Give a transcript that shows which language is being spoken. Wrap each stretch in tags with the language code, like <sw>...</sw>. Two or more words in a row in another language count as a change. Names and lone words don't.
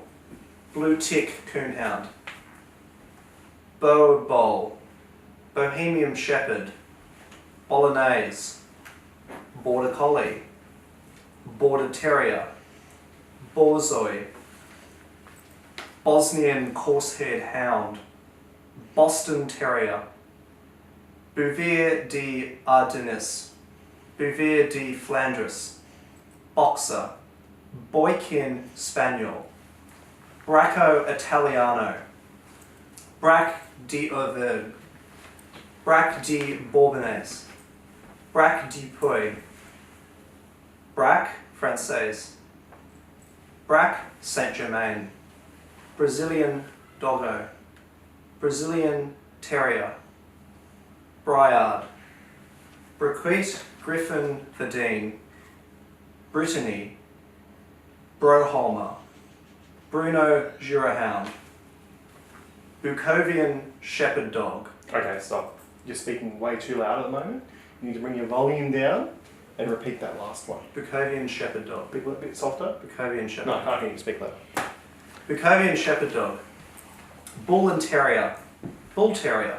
<en>Blue Tick Coonhound. Bow Bowl. Bohemian Shepherd. Bolognese. Border Collie. Border Terrier. Borzoi. Bosnian Coarse-haired Hound. Boston Terrier. Bouvier de Ardennes. Bouvier de Flandres. Boxer. Boykin Spaniel. Bracco Italiano. Brac de Auvergne. Brac de Bourbonnais. Brac de Puy. Brac Française. Brac Saint-Germain. Brazilian Doggo. Brazilian Terrier. Briard. Briquet Griffin Verdine. Brittany. Broholmer. Bruno Jurahound. Bukovian Shepherd Dog. Okay, stop. You're speaking way too loud at the moment. You need to bring your volume down and repeat that last one. Bukovian Shepherd Dog. Bit, bit softer. Bukovian Shepherd. No, I can't hear you speak louder. Bukovian Shepherd Dog. Bull and Terrier. Bull Terrier.</en>